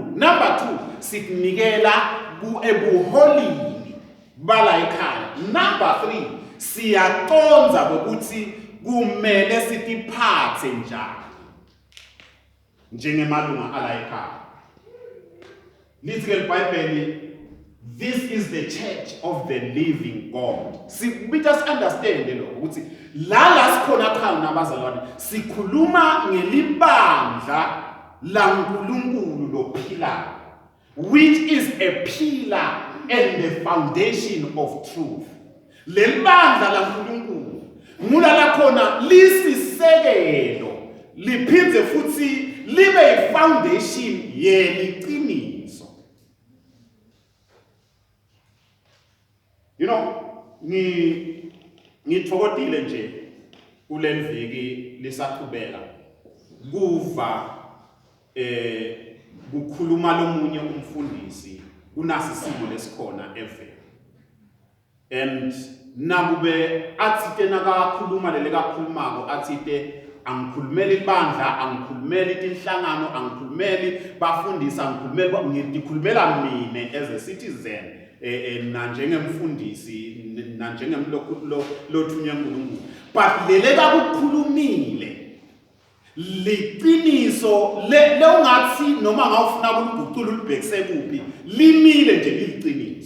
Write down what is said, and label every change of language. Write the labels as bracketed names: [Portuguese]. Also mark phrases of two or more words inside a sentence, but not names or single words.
[Swati] Number 2 sikunikela ebuholini bala ekhaya. Number 3 siyaconza ukuthi kumele sitiphathe njani njengemalunga ala ekhaya. Lithi ke iBhayibheli, [English] this is the church of the living God. [Swati] Sibita understand lo ukuthi la sikhona khona abazalwane sikhuluma ngelibandla la uNkulunkulu lophila, [English] which is a pillar and the foundation of truth. [Swati] Lelibandla la uNkulunkulu ngula la khona lisisekelo liphindze futhi libe foundation yeliciniso. [English] You know, [Swati] ngithokozile nje kuleliviki lisaqhubeka kuva kukhuluma lomunye umfundisi kunasi simo lesikhona evela. And nakube athite nakakhuluma lele kakhulumako athite angikhulumeli ibandla, angikhulumeli inhlangano, angikhulumeli bafundisa, ngikhulumela mina [English] as a citizen [Swati] na njengemfundisi na njengemlokhu lothunywa uNkulunkulu. But lele kakukhulumile liqiniso le ungathi noma ngawufuna ukulugucula ulibhekise kuphi limile nje liqiniso.